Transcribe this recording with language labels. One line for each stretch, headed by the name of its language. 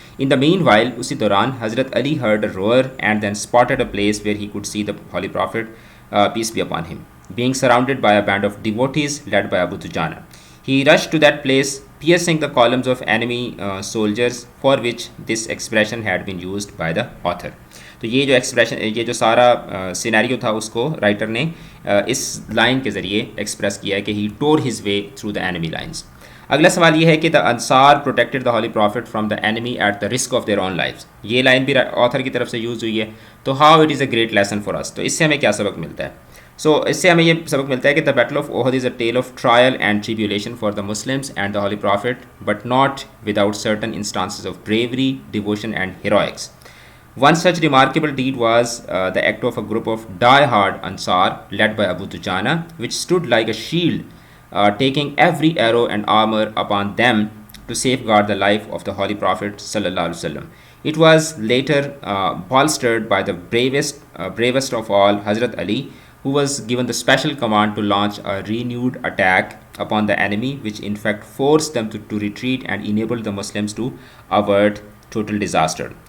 English: In the meanwhile,
Urdu: usi dauran
English: Hazrat Ali heard a roar and then spotted a place where he could see the Holy Prophet, peace be upon him, being surrounded by a band of devotees led by Abu Dujana. He rushed to that place, piercing the columns of enemy soldiers, for which this expression had been used by the author.
Urdu: تو یہ جو expression, یہ جو سارا scenario تھا اس کو writer نے اس line کے ذریعے ایکسپریس کیا ہے کہ
English: He tore his way through the enemy lines.
Urdu: اگلا سوال یہ ہے کہ
English: The Ansar protected the holy prophet from the enemy at the risk of their own lives.
Urdu: یہ لائن بھی آتھر کی طرف سے یوز ہوئی ہے.
English: تو how it is a great lesson for us.
Urdu: تو اس سے ہمیں کیا سبق ملتا ہے؟ اس سے ہمیں یہ سبق ملتا ہے کہ
English: The battle of Uhud is a tale of trial and tribulation for the Muslims and the holy prophet, but not without certain instances of bravery, devotion and heroics. One such remarkable deed was the act of a group of die-hard Ansar led by Abu Dujana, which stood like a shield, taking every arrow and armor upon them to safeguard the life of the Holy Prophet sallallahu alaihi wasallam. It was later bolstered by the bravest of all, Hazrat Ali, who was given the special command to launch a renewed attack upon the enemy, which in fact forced them to retreat and enabled the Muslims to avert total disaster.